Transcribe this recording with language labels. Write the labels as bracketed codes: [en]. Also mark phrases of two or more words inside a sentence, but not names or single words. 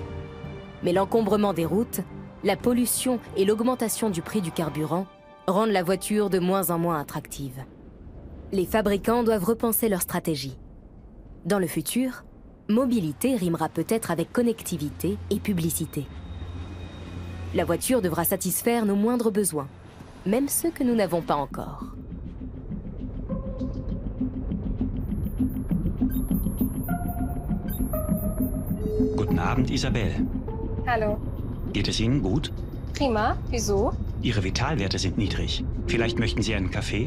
[fr] Mais l'encombrement des routes, la pollution et l'augmentation du prix du carburant rendent la voiture de moins en moins attractive. Les fabricants doivent repenser leur stratégie. Dans le futur, mobilité rimera peut-être avec connectivité et publicité. La voiture devra satisfaire nos moindres besoins, même ceux que nous n'avons pas encore. [de] Guten Abend, Isabelle. Hallo. Geht es Ihnen gut? Prima. Wieso? Ihre Vitalwerte sind niedrig. Vielleicht möchten Sie einen Kaffee?